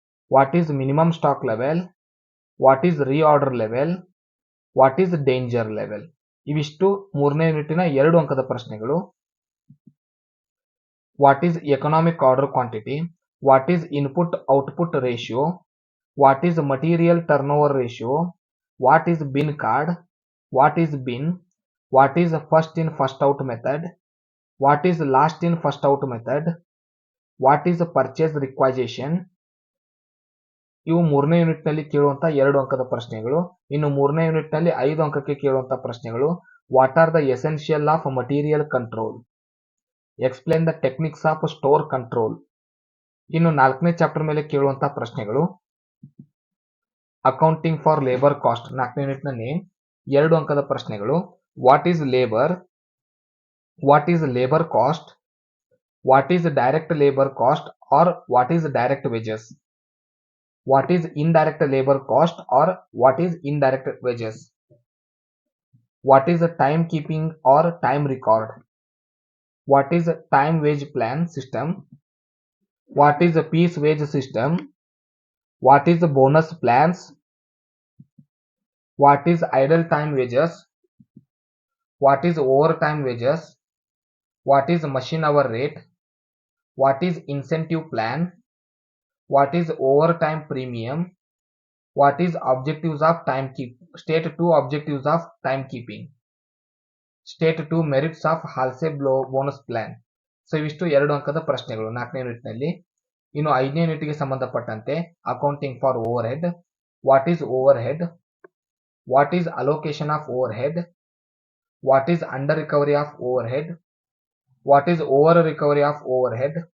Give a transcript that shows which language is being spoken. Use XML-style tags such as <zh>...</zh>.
<en>What is minimum stock level? What is reorder level? What is danger level?</en> <kn>ಇವಿಷ್ಟು ಮೂರನೇ ಯೂನಿಟಿನ 2 ಅಂಕದ ಪ್ರಶ್ನೆಗಳು.</kn> <en>What is economic order quantity? What is input output ratio? What is material turnover ratio? What is bin card? What is bin? What is first in first out method? What is last in first out method? What is purchase requisition?</en> <kn>ಇವು ಮೂರನೇ unit ನಲ್ಲಿ ಕೇಳುವಂತಹ 2 ಅಂಕದ ಪ್ರಶ್ನೆಗಳು. ಇನ್ನು ಮೂರನೇ unit ನಲ್ಲಿ 5 ಅಂಕಕ್ಕೆ ಕೇಳುವಂತಹ ಪ್ರಶ್ನೆಗಳು,</kn> <en>What are the essential of material control? Explain the techniques of store control.</en> <kn>ಇನ್ನು 4ನೇ ಚಾಪ್ಟರ್ ಮೇಲೆ ಕೇಳುವಂತಹ ಪ್ರಶ್ನೆಗಳು,</kn> <en>accounting for labour cost</en> <kn>4ನೇ ಯೂನಿಟ್ ನಲ್ಲಿ 2 ಅಂಕದ ಪ್ರಶ್ನೆಗಳು,</kn> <en>What is labour? What is labour cost? What is direct labour cost or what is direct wages? What is indirect labor cost or what is indirect wages? What is a timekeeping or time record? What is a time wage plan system? What is a piece wage system? What is the bonus plans? What is idle time wages? What is overtime wages? What is machine hour rate? What is incentive plan? What is overtime premium? What is objectives of timekeeping? State 2 objectives of timekeeping. State 2 merits of Halsey bonus plan.</en> <kn>So ಇವಿಷ್ಟು 2 ಅಂಕದ ಪ್ರಶ್ನೆಗಳು 4ನೇ unit ನಲ್ಲಿ. ಇನ್ನು 5ನೇ unit ಗೆ ಸಂಬಂಧಪಟ್ಟಂತೆ</kn> <en>Accounting for overhead. What is overhead? What is allocation of overhead? What is under recovery of overhead? What is over recovery of overhead?</en>